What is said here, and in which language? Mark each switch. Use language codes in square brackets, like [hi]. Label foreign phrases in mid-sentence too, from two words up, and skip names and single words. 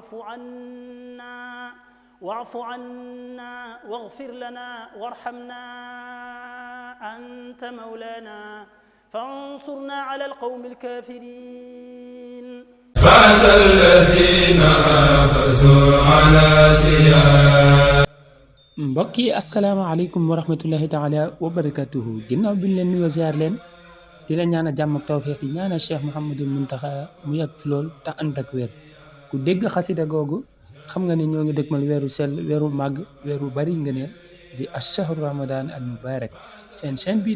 [ar] واعف عنا واغفر لنا وارحمنا أنت مولانا فانصرنا على القوم الكافرين فاز الذين حافظوا على سياق [wo] mbokk yi [ar] السلام عليكم ورحمة الله تعالى وبركاته [wo] ginnaaw bi ñu leen nuyoo ziar leen di la ñaan a jàmm ak tawfeex di ñaan a Cheikh Mouhamadul Muntaxa mu yàgg fi lool te ànd ak wér ku dégg xasida googu xam nga ne ñoo ngi dëgmal weeru sell weeru màgg weeru bari ngëneel di [ar] الشهر رمضان المبارك [wo] seen chaîne bii